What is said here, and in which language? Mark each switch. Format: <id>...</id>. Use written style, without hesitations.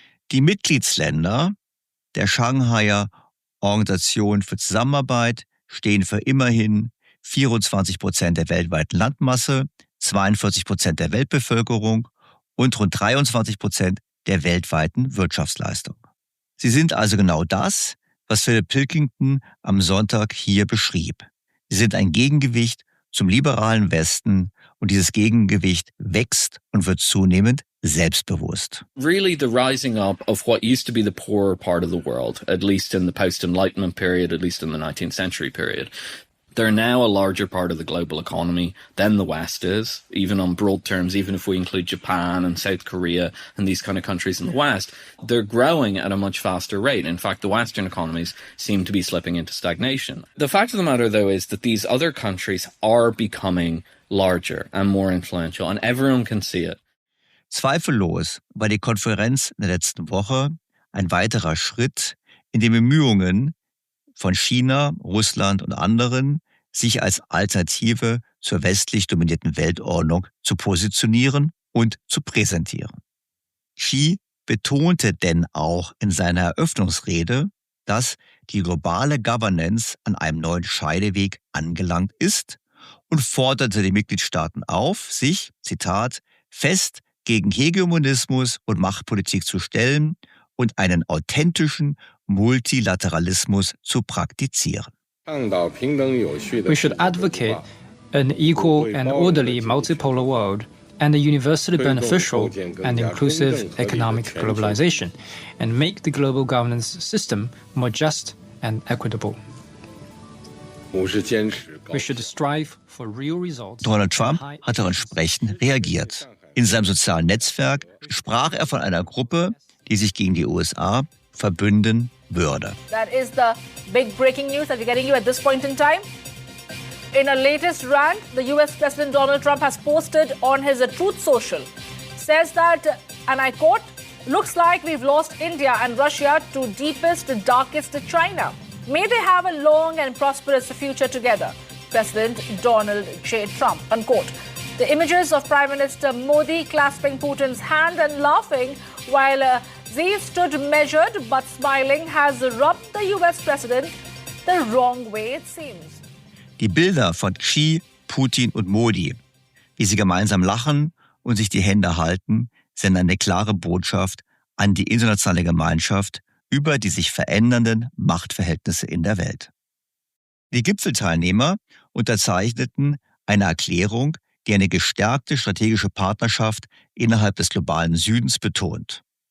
<de>Die Mitgliedsländer der Shanghaier Organisation für Zusammenarbeit stehen für immerhin 24% der weltweiten Landmasse, 42% der Weltbevölkerung und rund 23% der weltweiten Wirtschaftsleistung. Sie sind also genau das, was Philip Pilkington am Sonntag hier beschrieb. Sie sind ein Gegengewicht zum liberalen Westen und dieses Gegengewicht wächst und wird zunehmend selbstbewusst.</de> <en>Really the rising up of what used to be the poorer part of the world, at least in the post-Enlightenment period, at least in the 19th century period. They're now a larger part of the global economy than the West is, even on broad terms, even if we include Japan and South Korea and these kind of countries in the West. They're growing at a much faster rate. In fact, the Western economies seem to be slipping into stagnation. The fact of the matter, though, is that these other countries are becoming larger and more influential, and everyone can see it.</en> <de>Zweifellos war die Konferenz in der letzten Woche ein weiterer Schritt in den Bemühungen von China, Russland und anderen, sich als Alternative zur westlich dominierten Weltordnung zu positionieren und zu präsentieren. Xi betonte denn auch in seiner Eröffnungsrede, dass die globale Governance an einem neuen Scheideweg angelangt ist und forderte die Mitgliedstaaten auf, sich, Zitat, fest gegen Hegemonismus und Machtpolitik zu stellen und einen authentischen Multilateralismus zu praktizieren.</de> <en>We should advocate an equal and orderly multipolar world and a universally beneficial and inclusive economic globalization, and make the global governance system more just and equitable. We should strive for real results.</en> <de>Donald Trump hat darauf entsprechend reagiert. In seinem sozialen Netzwerk sprach er von einer Gruppe, die sich gegen die USA verbünden würde.</de> <en>That is the big breaking news that we're getting you at this point in time. In a latest rant, the US President Donald Trump has posted on his Truth Social, says that, and I quote, looks like we've lost India and Russia to deepest, darkest China. May they have a long and prosperous future together. President Donald J. Trump, unquote. The images of Prime Minister Modi clasping Putin's hand and laughing while Xi stood measured but smiling has rubbed the US President the wrong way, it seems.</en> <de>Die Bilder von Xi, Putin und Modi, wie sie gemeinsam lachen und sich die Hände halten, senden eine klare Botschaft an die internationale Gemeinschaft über die sich verändernden Machtverhältnisse in der Welt. Die Gipfelteilnehmer unterzeichneten eine Erklärung, die eine gestärkte strategische Partnerschaft innerhalb des globalen Südens betont.</de>